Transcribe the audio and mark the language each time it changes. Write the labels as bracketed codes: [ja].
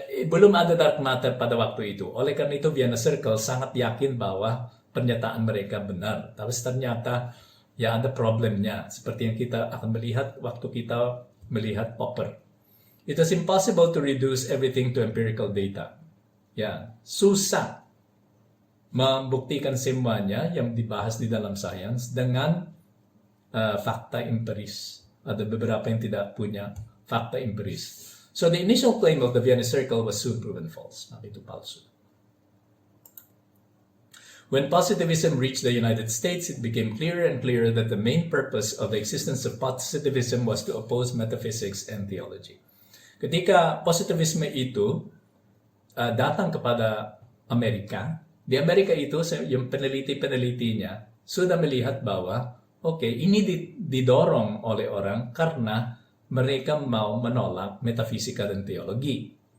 [id] Belum ada dark matter pada waktu itu. Oleh karena itu Vienna Circle sangat yakin bahwa pernyataan mereka benar. Tapi ternyata ada problemnya. Seperti yang kita akan melihat waktu kita melihat Popper. [en] It was impossible to reduce everything to empirical data. Yan. [id] Susah membuktikan semuanya yang dibahas di dalam sains dengan fakta empiris. Ada beberapa yang tidak punya fakta empiris. [en] So the initial claim of the Vienna Circle was soon proven false. [id] Itu palsu. [en] When positivism reached the United States, it became clearer and clearer that the main purpose of the existence of positivism was to oppose metaphysics and theology. [id] Ketika positivisme itu datang kepada Amerika, di Amerika itu yung peneliti-peneliti niya sudah melihat bahwa ini didorong oleh orang karena mereka mau menolak metafisika dan teologi.